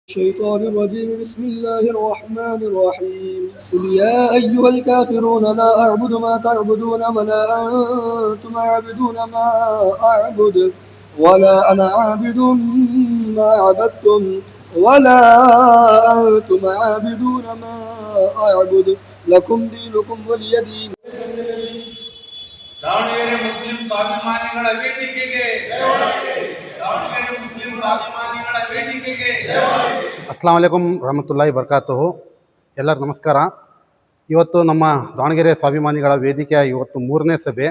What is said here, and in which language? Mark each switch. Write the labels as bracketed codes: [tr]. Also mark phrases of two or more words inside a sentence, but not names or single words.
[ar] الشيطان الرجيم بسم الله الرحمن الرحيم قل يا أيها الكافرون لا أعبد ما تعبدون ولا أنتم عابدون ما أعبد ولا أنا عابد ما عبدتم ولا أنتم عابدون ما أعبد لكم دينكم ولي دين. [kn] ದಾವಣಗೆರೆ ಮುಸ್ಲಿಂ ಸ್ವಾಭಿಮಾನಿಗಳ ವೇದಿಕೆಗೆ ದಾವಣಗೆರೆ ಮುಸ್ಲಿಂ ಸ್ವಾಭಿಮಾನಿಗಳ ವೇದಿಕೆಗೆ [ar] السلام عليكم ورحمة الله وبركاته. [kn] ಎಲ್ಲರಿಗೂ ನಮಸ್ಕಾರ. ಇವತ್ತು ನಮ್ಮ ದಾವಣಗೆರೆ ಸ್ವಾಭಿಮಾನಿಗಳ ವೇದಿಕೆಯ ಇವತ್ತು 3ನೇ ಸಭೆ.